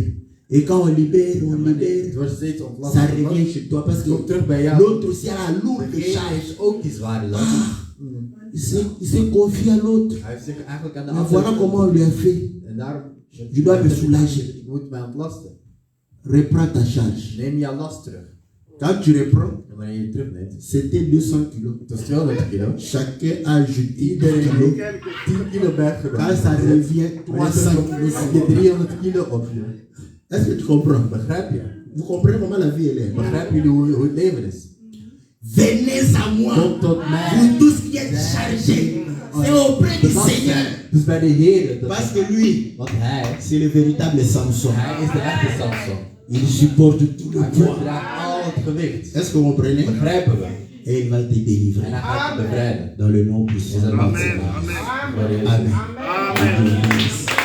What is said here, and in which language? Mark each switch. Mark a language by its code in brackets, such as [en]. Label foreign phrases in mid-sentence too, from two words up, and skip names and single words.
[fr] Et quand on libère, ça revient chez toi parce que l'autre aussi a la lourde charge. Il s'est confié à l'autre. Mais voilà comment on lui a fait. Je dois me soulager. Reprends ta charge. [nl] Neem je last terug. [fr] Quand tu reprends, [nl] En wanneer je het terugneemt, [fr] c'était 200 kilos. [nl] het was 200 kilo. [fr] Chacun a ajouté 10 [nl] Iedereen [fr] kilos. [nl] heeft 10 kilo bijgenomen. [fr] Quand ça revient, [nl] Wanneer [fr] 300 [nl] je [fr] kilos. [nl] heb je 300 kilo op je. [fr] Est-ce que tu comprends? [nl] Begrijp je? [fr] Vous comprenez comment la vie elle est? [nl] Begrijpen jullie hoe het leven is? [fr] Venez à moi, [nl] Kom tot mij. [fr] vous tous qui êtes chargés. C'est auprès du Seigneur. [nl] Dus bij de Heer. [fr] Parce que lui, [nl] Want hij, [fr] c'est le véritable Samson. [nl] hij is de echte Samson. [fr] Il supporte tout le [nl] Hij [fr] poids. [nl] verdraagt al het gewicht. [fr] Est-ce que vous comprenez? [nl] Begrijpen we? [fr] Et il va te délivrer. [nl] En hij gaat je bevrijden. [fr] Dans le nom [nl] In [fr] puissant. [nl] zijn naam. Amen. Amen.